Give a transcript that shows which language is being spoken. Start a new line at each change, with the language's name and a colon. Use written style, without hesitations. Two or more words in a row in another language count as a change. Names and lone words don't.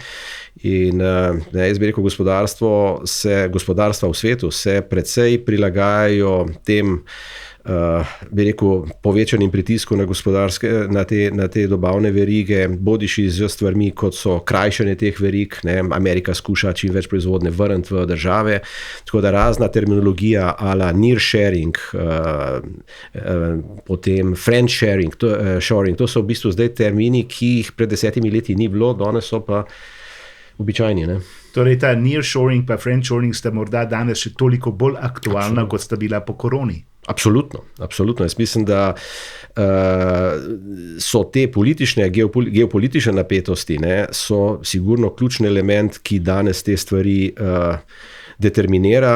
Slovenian: In jaz bi rekel, gospodarstva v svetu se precej prilagajajo tem bi rekel, povečanim pritisku na gospodarske, na te dobavne verige, bodiši z stvarmi, kot so krajšanje teh verig, ne, Amerika skuša čim več proizvodne vrniti v države, tako da razna terminologija ala
English: near sharing,
Slovenian: potem
English: friend sharing,
Slovenian: to so v bistvu zdaj termini, ki jih pred 10 leti ni bilo, danes so pa običajni, ne. Torej ta nearshoring pa friendshoring sta morda danes še toliko bolj aktualna, kot sta bila po koroni. Absolutno. Jaz mislim, da so te geopolitične napetosti, ne, so sigurno ključni element, ki danes te stvari determinira.